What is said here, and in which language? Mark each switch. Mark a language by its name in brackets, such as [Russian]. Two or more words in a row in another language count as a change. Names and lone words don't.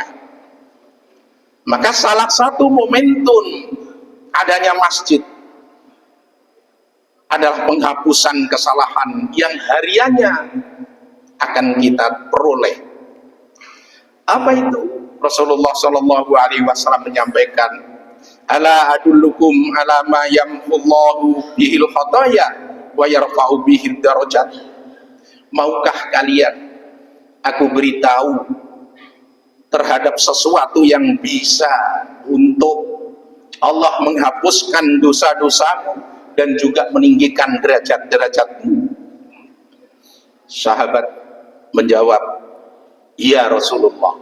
[Indonesian] Maka salah satu momentum adanya masjid adalah penghapusan kesalahan yang hariannya akan kita peroleh. Apa itu? Rasulullah [Arabic] صلى الله عليه وسلم [Indonesian] menyampaikan, [Arabic] ألا أدلكم على ما يمحو الله به الخطايا ويرفع به الدرجات. [Indonesian] Maukah kalian aku beritahu terhadap sesuatu yang bisa untuk Allah menghapuskan dosa-dosamu dan juga meninggikan derajat-derajatmu? Sahabat menjawab, [Arabic] يا رسول الله.